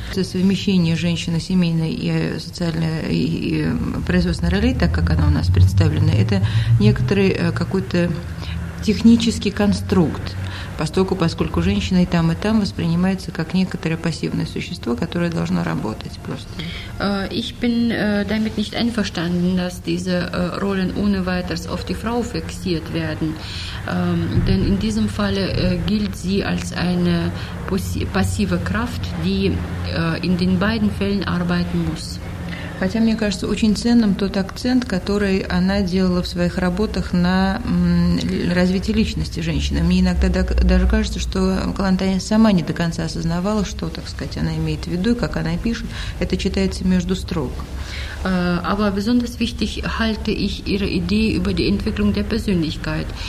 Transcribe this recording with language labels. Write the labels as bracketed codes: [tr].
[de] Das [ru] совмещение женщины семейной и социальной производственной роли, так как она у нас представлена, это некоторый какой-то технический конструкт. Поскольку женщина и там воспринимается как некоторое пассивное существо, которое должно работать просто. [de] Ich bin damit nicht einverstanden, dass diese Rollen ohne weiteres auf die Frau fixiert werden. Denn in diesem Falle gilt sie als eine passive Kraft, die in den beiden Fällen arbeiten muss. [ru] Хотя мне кажется очень ценным тот акцент, который она делала в своих работах на развитие личности женщины. Мне иногда даже кажется, что Калантай сама не до конца осознавала, что, так сказать, она имеет в виду, и как она пишет, это читается между строк. [de] Aber besonders wichtig halte ich ihre Idee über die Entwicklung der Persönlichkeit.